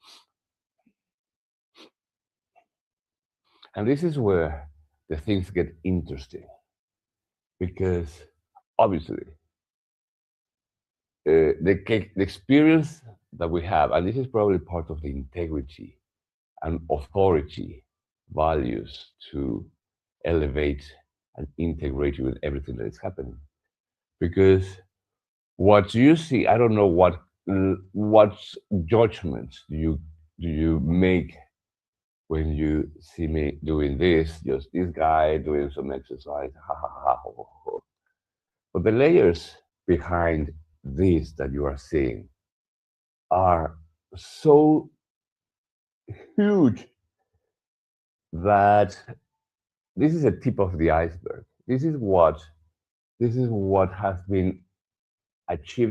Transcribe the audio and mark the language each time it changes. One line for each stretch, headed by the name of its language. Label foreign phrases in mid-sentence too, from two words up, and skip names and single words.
English: And this is where the things get interesting because obviously the experience that we have, and this is probably part of the integrity and authority values to elevate and integrate you in everything that is happening. Because what you see, I don't know what judgments do you make when you see me doing this, just this guy doing some exercise, ha ha ha. Ho, ho, ho. But the layers behind this that you are seeing are so huge that this is a tip of the iceberg. This is what has been achieved.